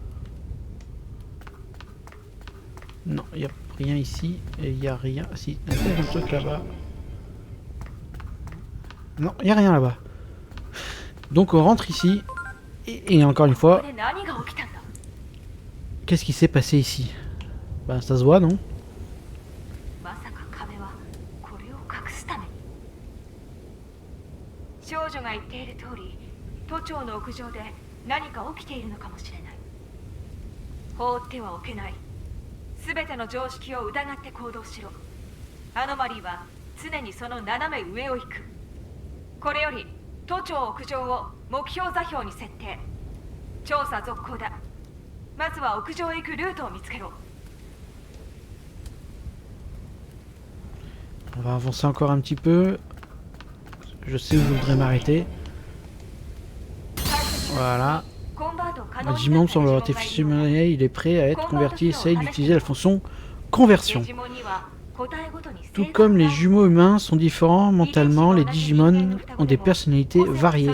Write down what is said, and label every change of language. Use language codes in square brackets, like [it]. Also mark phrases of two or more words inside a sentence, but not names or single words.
[fr] Non, il n'y a rien ici. Et il n'y a rien. Si, il y a un truc là-bas. Non, il n'y a rien là-bas. Donc on rentre ici. Et encore une fois. Qu'est-ce qui s'est passé ici? Bah ça se voit, non? [ja] 少女が言っている通り、都庁の屋上で何か起きているのかもしれない。放ってはおけない。すべての常識を疑って行動しろ。アノマリーは常にその斜め上を行く。これより都庁屋上を目標座標に設定。調査続行だ。まずは屋上へ行くルートを見つけろ。 [fr] On va avancer encore un petit peu. Je sais où je voudrais m'arrêter. Voilà. Le Digimon semble avoir été fusionné, il est prêt à être converti. Essaye d'utiliser la fonction conversion. Tout comme les jumeaux humains sont différents mentalement, les Digimon ont des personnalités variées.